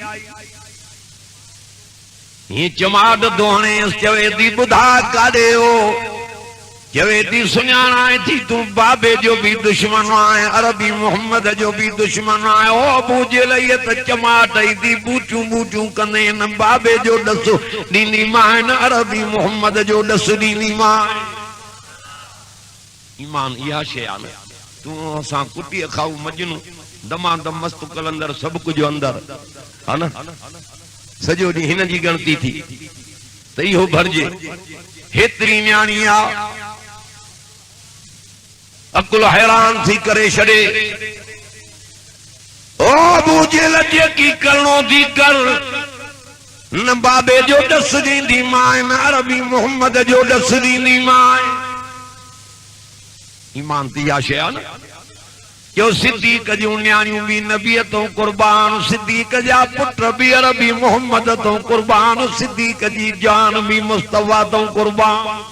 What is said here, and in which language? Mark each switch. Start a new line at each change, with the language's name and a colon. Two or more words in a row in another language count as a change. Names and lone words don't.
Sindhi: ये चमाट दोहणे चवे थी ॿुधा काॾे हो चवे थी सुञाणा थी तूं बाबे जो भी दुश्मन आहे अरबी मोहम्मद जो भी दुश्मन आहे ओ अबू जेल इहे त चमाट ई थी बूटियूं बूटियूं कंदे न बाबे जो ॾसु ॾींदी मां न अरबी मोहम्मद जो ॾसु ॾींदी मां ईमान इहा शइ आहे न तू असां कुटी खाऊ मजनू दमा दम मस्त कलंदर
Urdu: सब कुछ अंदर है
Sindhi: ना सॼो ॾींहुं हिन जी गणती थी त इहो भरिजे हेतिरी न्याणी आ अकुल हैरान थी करे छॾे ओ अबू जेल जे की करणो थी कर न बाबे जो ॾस ॾींदी मां न अरबी मोहम्मद जो ॾस ॾींदी मां ईमान ती या शइ आहे न जो सिद्दीक जूं न्याणियूं बि नबीअ तो कुर्बान सिद्दीक जा पुट बि अरबी मोहम्मद तो कुर्बान सिद्दीक जी जान बि मुस्तफा तो कुर्बान